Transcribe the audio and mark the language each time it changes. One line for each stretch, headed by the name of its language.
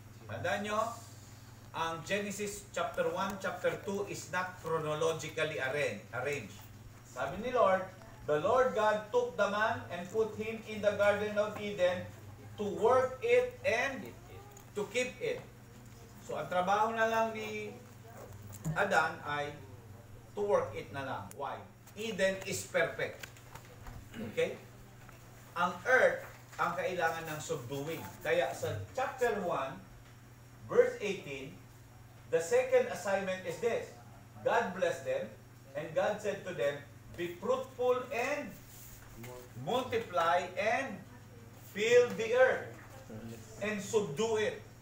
Filipino: Tandaan nyo, ang
English: Genesis chapter 1, chapter 2 is not chronologically arranged.
Filipino: Sabi ni Lord,
English: the Lord God took the man and put him in the Garden of Eden to work it and to keep it.
Filipino: So, ang trabaho na lang ni Adan ay
English: to work it
Filipino: na lang. Why?
English: Eden is perfect. Okay? Ang earth ang kailangan ng subduing. Kaya sa chapter 1, verse 18, the second assignment is this. God blessed them, and God said to them, be fruitful and multiply and fill the earth and subdue it.